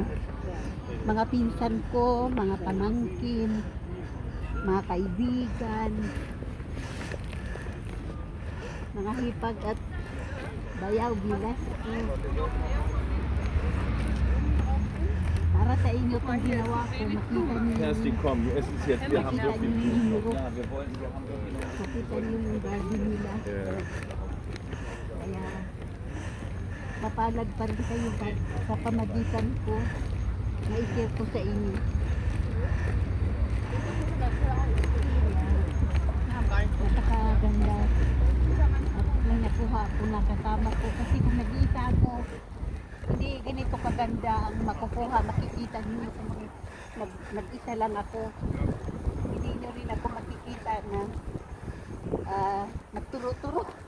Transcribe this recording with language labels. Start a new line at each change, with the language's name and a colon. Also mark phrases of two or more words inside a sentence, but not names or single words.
Filipino: Mga pinsan ko, mga pamangkin, mga kaibigan, mga hipag at bayaw bilas ko. Para sa inyo itong ginawa ko, makita niyo
German: Herzlich willkommen. Wir essen es jetzt. Wir haben so viel Bienen. Ja,
Filipino: makita niyo yung garden nila. Kaya mapalad pa rin kayo sa pamagitan ko na i-share ko sa inyo. Napakaganda at may nakuha ko na kasama ko kasi kung nag-iisa ako hindi ganito kaganda ang makukuha, makikita niyo kung mag-isa lang ako, hindi nyo rin ako makikita na nagturo-turo.